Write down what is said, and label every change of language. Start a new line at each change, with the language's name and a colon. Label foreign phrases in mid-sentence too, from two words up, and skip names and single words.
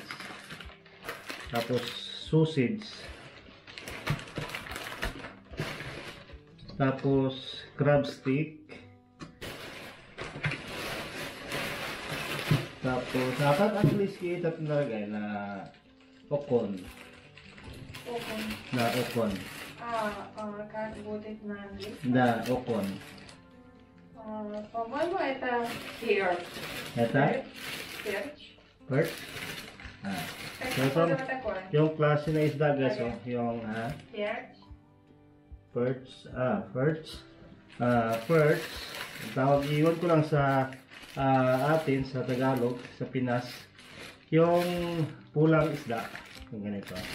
Filipino: Tapos sausage. Tapos
English: crab stick.
Filipino: Tapos
English: at least
Filipino: kita tinalagay na okon.
Russian: Окон.
Filipino: Na okon.
Russian: Как будет на английском?
Filipino: Na okon.
Russian: По-моему, это перец. Eta? Перч.
English: Perch?
Russian: Как So, что такое?
Filipino: yung klase na isda guys, oh, yung
Russian: Перч.
English: perch, perch.
Filipino: Ang tawag, iwan ko lang sa atin, sa Tagalog, sa Pinas, yung pulang isda, yung ganito.